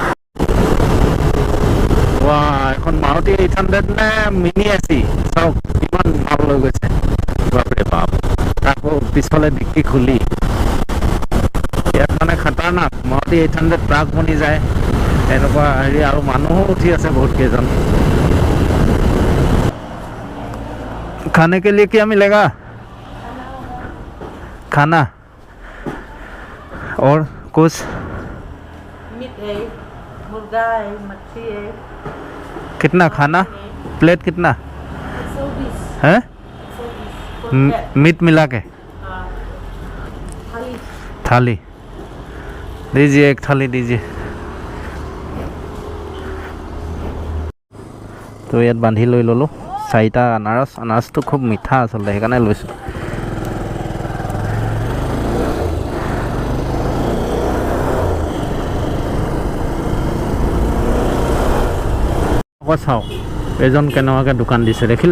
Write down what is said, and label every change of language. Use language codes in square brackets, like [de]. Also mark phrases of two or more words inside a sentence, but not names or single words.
[as] এখন মাৰুতি 800 নে মিনি এচি, চাওক কিমান ভাল লৈ গৈছে, বাপৰে বাপ। আকৌ পিছফালে ডিক্কি খুলি, ইয়াত মানে খাটাৰনাক। মাৰুতি 800 ট্ৰাক বনি যায় এনেকুৱা হেৰি, আৰু মানুহো উঠি আছে বহুত কেইজন। [hi] खाने के लिए क्या मिलेगा? खाना और कुछ? मीट है, मुर्गा है, मच्छी है। कितना खाना? प्लेट कितना 120 है? 120 मीट मिला के थाली। थाली दीजिए, एक थाली दीजिए। [as] তো ইয়াত বান্ধি লৈ ল'লোঁ 4টা আনাৰস। আনাৰসটো খুব মিঠা আচলতে, সেইকাৰণে লৈছোঁ। আকৌ চাওক এজন কেনেকুৱাকৈ দোকান দিছে, দেখিলে?